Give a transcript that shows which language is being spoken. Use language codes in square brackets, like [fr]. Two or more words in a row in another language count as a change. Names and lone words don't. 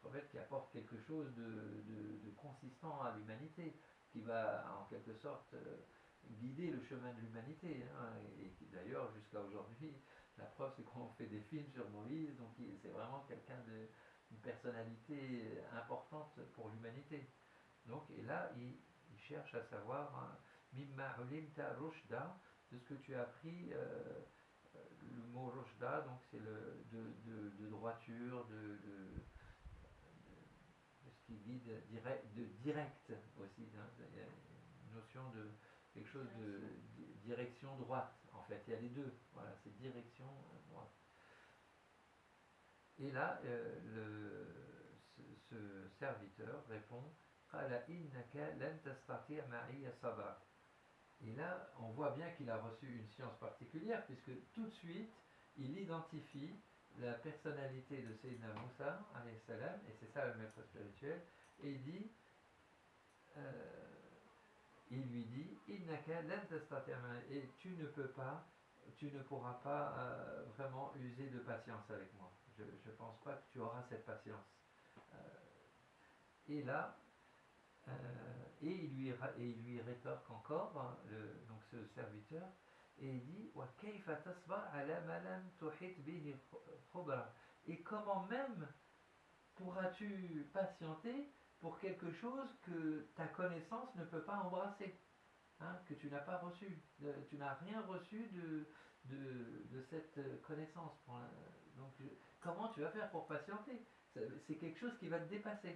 [fr] prophète qui apporte quelque chose de consistant à l'humanité, qui va en quelque sorte guider le chemin de l'humanité. Hein, et qui d'ailleurs, jusqu'à aujourd'hui, la preuve c'est qu'on fait des films sur Moïse, donc c'est vraiment quelqu'un une personnalité importante pour l'humanité. Donc, et là, il cherche à savoir, hein, [ar] مما علمت رشدا, [fr] de ce que tu as appris, le mot rushda, donc c'est de droiture, de ce qui guide de direct aussi. Hein, il y a une notion de quelque chose de direction droite, en fait. Il y a les deux, voilà, c'est direction droite. Et là, ce serviteur répond [ar] قال إنك لن تستطيع معي صبرا. [fr] Et là, on voit bien qu'il a reçu une science particulière, puisque tout de suite, il identifie la personnalité de Sayyidina Moussa, [ar] عليه السلام, [fr] et c'est ça le maître spirituel, et euh, il lui dit, [ar] إنك لن تستطيع معي, [fr] et tu ne peux pas, tu ne pourras pas vraiment user de patience avec moi. Je ne pense pas que tu auras cette patience. Et là, et il lui rétorque encore, hein, donc ce serviteur, et il dit [ar] وَكَيْفَ تَصْبَرْ عَلَى مَا لَمْ تُحِطْ بِهِ خُبْرًا. [fr] Et comment même pourras-tu patienter pour quelque chose que ta connaissance ne peut pas embrasser, hein, que tu n'as pas reçu, tu n'as rien reçu de cette connaissance. Donc comment tu vas faire pour patienter? C'est quelque chose qui va te dépasser.